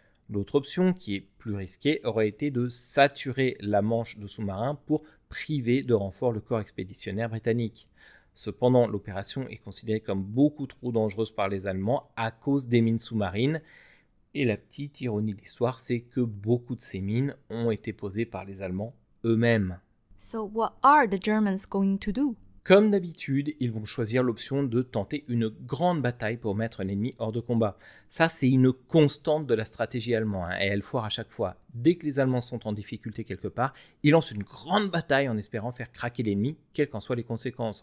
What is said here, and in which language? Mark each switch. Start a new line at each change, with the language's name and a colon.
French: L'autre option, qui est plus risquée, aurait été de saturer la Manche de sous-marins pour priver de renfort le corps expéditionnaire britannique. Cependant, l'opération est considérée comme beaucoup trop dangereuse par les Allemands à cause des mines sous-marines. Et la petite ironie de l'histoire, c'est que beaucoup de ces mines ont été posées par les Allemands eux-mêmes.
English: So what are the Germans going to do?
French: Comme d'habitude, ils vont choisir l'option de tenter une grande bataille pour mettre l'ennemi hors de combat. Ça, c'est une constante de la stratégie allemande, et elle foire à chaque fois. Dès que les Allemands sont en difficulté quelque part, ils lancent une grande bataille en espérant faire craquer l'ennemi, quelles qu'en soient les conséquences.